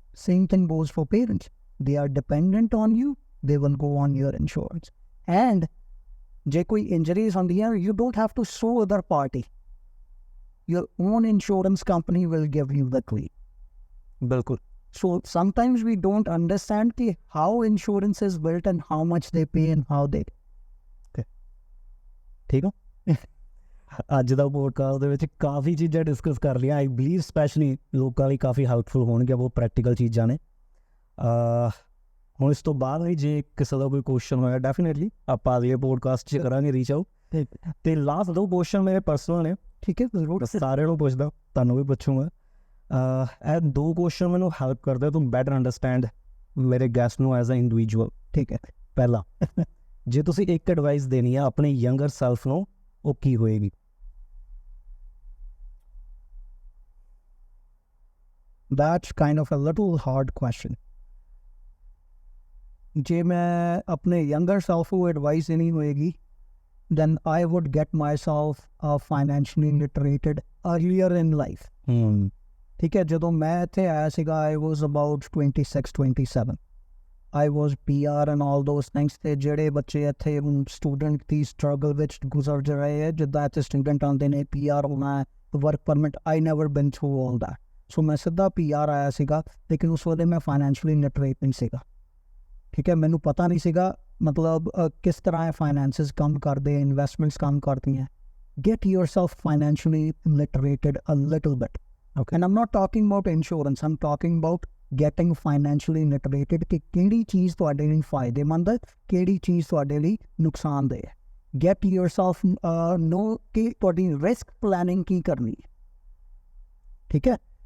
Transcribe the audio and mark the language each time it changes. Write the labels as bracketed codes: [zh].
[en] Same thing goes for parents. They are dependent on you, they will go on your insurance. And [pa] ਜੇ ਕੋਈ [en] injuries ਹੁੰਦੀ ਹੈ, you don't have to sue other party. Your own insurance company will give you the claim. [pa] ਬਿਲਕੁਲ। [en] So sometimes we don't understand ki how insurance is built and how much they pay and how they... [pa] ਠੀਕ ਹੋ। ਅੱਜ ਦਾ podcast ਦੇ ਵਿੱਚ ਕਾਫੀ ਚੀਜ਼ਾਂ discuss ਕਰ ਲਈਆਂ। [en] I believe [pa] specially ਲੋਕਾਂ ਲਈ ਕਾਫੀ ਹੈਲਪਫੁਲ ਹੋਣਗੀਆਂ, ਬਹੁਤ ਪ੍ਰੈਕਟੀਕਲ ਚੀਜ਼ਾਂ ਨੇ। ਹੁਣ ਇਸ ਤੋਂ ਬਾਅਦ ਵੀ ਜੇ ਕਿਸੇ ਦਾ ਕੋਈ ਕੁਐਸਚਨ ਹੋਇਆ, ਡੈਫੀਨੇਟਲੀ ਆਪਾਂ ਅਗਲੇ ਪੋਡਕਾਸਟ 'ਚ ਕਰਾਂਗੇ ਰੀਚ ਆਊਟ। ਤੇ ਲਾਸਟ 2 ਕੁਐਸਚਨ ਮੇਰੇ ਪਰਸਨਲ ਨੇ, ਠੀਕ ਹੈ, ਜ਼ਰੂਰ ਸਾਰਿਆਂ ਨੂੰ ਪੁੱਛਦਾ, ਤੁਹਾਨੂੰ ਵੀ ਪੁੱਛੂੰਗਾ। ਇਹ 2 ਕੁਐਸਚਨ ਮੈਨੂੰ ਹੈਲਪ ਕਰਦੇ ਤੂੰ ਬੈਟਰ ਅੰਡਰਸਟੈਂਡ ਮੇਰੇ ਗੈਸਟ ਨੂੰ ਐਜ਼ ਅ ਇੰਡੀਵਿਜੂਅਲ। ਠੀਕ ਹੈ। ਪਹਿਲਾ, ਜੇ ਤੁਸੀਂ ਇੱਕ ਐਡਵਾਈਸ ਦੇਣੀ ਆ ਆਪਣੇ ਯੰਗਰ ਸੈਲਫ ਨੂੰ, ਉਹ ਕੀ ਹੋਏਗੀ? [en] That's kind of a little hard question. [pa] ਜੇ ਮੈਂ ਆਪਣੇ [en] younger self ਨੂੰ advice ਦੇਣੀ ਹੋਏਗੀ, then I would get myself financially literated earlier in life. [pa] ਠੀਕ ਹੈ। ਜਦੋਂ ਮੈਂ ਇੱਥੇ ਆਇਆ ਸੀਗਾ, [en] I was about 26, 27. I was PR and all those things. [pa] ਤੇ ਜਿਹੜੇ ਬੱਚੇ ਇੱਥੇ ਹੁਣ ਸਟੂਡੈਂਟ ਦੀ ਸਟਰਗਲ ਵਿੱਚ ਗੁਜ਼ਰ ਰਹੇ ਹੈ, ਜਿੱਦਾਂ ਇੱਥੇ ਸਟੂਡੈਂਟ ਆਉਂਦੇ ਨੇ, PR ਹੋਣਾ ਹੈ, work permit, [en] I never been through all that. [pa] ਸੋ ਮੈਂ ਸਿੱਧਾ PR ਆਇਆ ਸੀਗਾ, ਲੇਕਿਨ ਉਸ ਵੇਲੇ ਮੈਂ ਫਾਈਨੈਂਸ਼ੀਅਲੀ ਲਿਟਰੇਟ ਨਹੀਂ ਸੀਗਾ। ਠੀਕ ਹੈ। ਮੈਨੂੰ ਪਤਾ ਨਹੀਂ ਸੀਗਾ ਮਤਲਬ ਕਿਸ ਤਰ੍ਹਾਂ ਇਹ ਫਾਈਨੈਂਸਿਸ ਕੰਮ ਕਰਦੇ, ਇਨਵੈਸਟਮੈਂਟਸ ਕੰਮ ਕਰਦੀਆਂ। [en] Get yourself financially literated a little bit. Okay. And I'm not talking about insurance, I'm talking about getting financially literated [pa] ਕਿ ਕਿਹੜੀ ਚੀਜ਼ ਤੁਹਾਡੇ ਲਈ ਫਾਇਦੇਮੰਦ ਹੈ, ਕਿਹੜੀ ਚੀਜ਼ ਤੁਹਾਡੇ ਲਈ ਨੁਕਸਾਨਦੇਹ ਹੈ। [en] Get yourself know [pa] ਕਿ ਤੁਹਾਡੀ ਰਿਸਕ ਪਲੈਨਿੰਗ ਕੀ ਕਰਨੀ ਹੈ। ਠੀਕ ਹੈ।